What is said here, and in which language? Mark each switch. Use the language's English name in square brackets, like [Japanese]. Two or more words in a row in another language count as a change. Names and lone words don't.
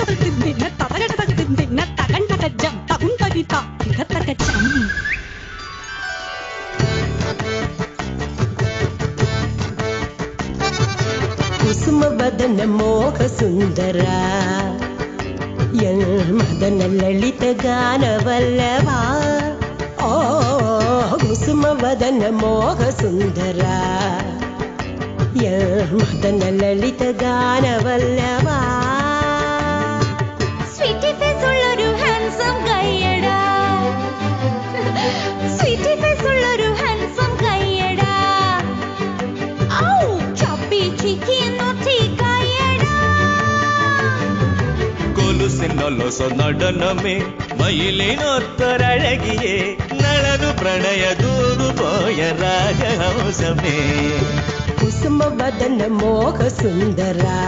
[Kannada] ಕುಸುಮ ವದನ ಮೋಹ ಸುಂದರ ಮದನ ಲಲಿತ ಗಾನವಲ್ಲವ ಓ ಕುಸುಮ ವದನ ಮೋಹ ಸುಂದರ ಮದನ ಲಲಿತ ಗಾನವಲ್ಲವ [English] sweetie face [Malayalam] ഉള്ളൊരു ഹാൻസം കയ്യടാ [English] sweetie face [Malayalam] ഉള്ളൊരു ഹാൻസം കയ്യടാ ഔ [English] chubby cheeky naughty [Malayalam] കയ്യടാ കൊലുസിനൊലൊസ നടനമേ മയിലിനൊത്തൊരഴകിയേ നളനു പ്രണയ ദൂതു പോയ രാജഹംസമേ [Kannada] ಕುಸುಮ ವದನ ಮೋಹ ಸುಂದರ